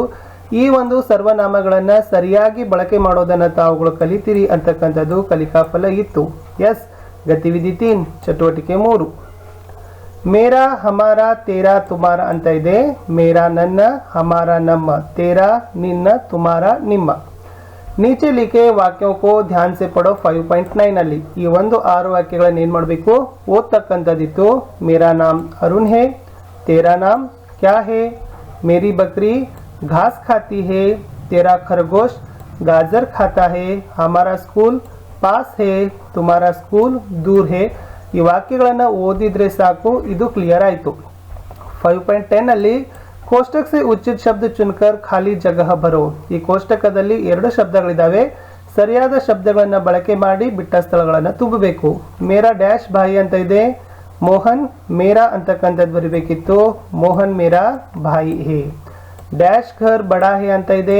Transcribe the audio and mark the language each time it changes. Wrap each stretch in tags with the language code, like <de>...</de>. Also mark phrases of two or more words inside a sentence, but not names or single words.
<kn>ಈ ಒಂದು ಸರ್ವನಾಮಗಳನ್ನ ಸರಿಯಾಗಿ ಬಳಕೆ ಮಾಡೋದನ್ನ ತಾವುಗಳು ಕಲಿತೀರಿ ಅಂತಕ್ಕಂಥದ್ದು ಕಲಿಕಾ ಫಲ ಇತ್ತು. ಎಸ್, ಗತಿವಿಧಿ 3 ಚಟುವಟಿಕೆ 3.</kn> <hi>मेरा, हमारा, तेरा, तुम्हारा</hi> <kn>ಅಂತ ಇದೆ. ಮೇರಾ ನನ್ನ, ಹಮಾರಾ ನಮ್ಮ, ತೇರಾ ನಿನ್ನ, ತುಮಾರಾ ನಿಮ್ಮ.</kn> <hi>नीचे लिखे वाक्यों को ध्यान से पढ़ो</hi> <kn>5.9 ಅಲ್ಲಿ ಈ ಒಂದು 6 ವಾಕ್ಯಗಳನ್ನು ಏನ್ ಮಾಡಬೇಕು, ಓದ್ತಕ್ಕಂಥದ್ದಿತ್ತು.</kn> <hi>मेरा नाम अरुण है, तेरा नाम क्या है, मेरी बकरी घास खाती है, तेरा खरगोश गाजर खाता है, हमारा स्कूल पास है, तुम्हारा स्कूल दूर है.</hi> <kn>ಈ ವಾಕ್ಯಗಳನ್ನು ಓದಿದ್ರೆ ಸಾಕು, ಇದು ಕ್ಲಿಯರ್ ಆಯಿತು.</kn> <hi>5.10 ಅಲ್ಲಿ ಕೋಷ್ಟಕ से उचित शब्द चुनकर खाली जगह भरो.</hi> <kn>ಈ ಕೋಷ್ಟಕದಲ್ಲಿ 2 ಶಬ್ದಗಳಿದಾವೆ, ಸರಿಯಾದ ಶಬ್ದಗಳನ್ನು ಬಳಕೆ ಮಾಡಿ ಬಿಟ್ಟ ಸ್ಥಳಗಳನ್ನು ತುಂಬಬೇಕು.</kn> <hi>मेरा dash भाई</hi> <kn>ಅಂತ ಇದೆ. ಮೋಹನ್ ಮೇರಾ ಅಂತಕ್ಕಂಥದ್ದು ಬರಬೇಕಿತ್ತು.</kn> <hi>मोहन मेरा भाई है. dash घर बड़ा है</hi> <kn>ಅಂತ ಇದೆ.</kn>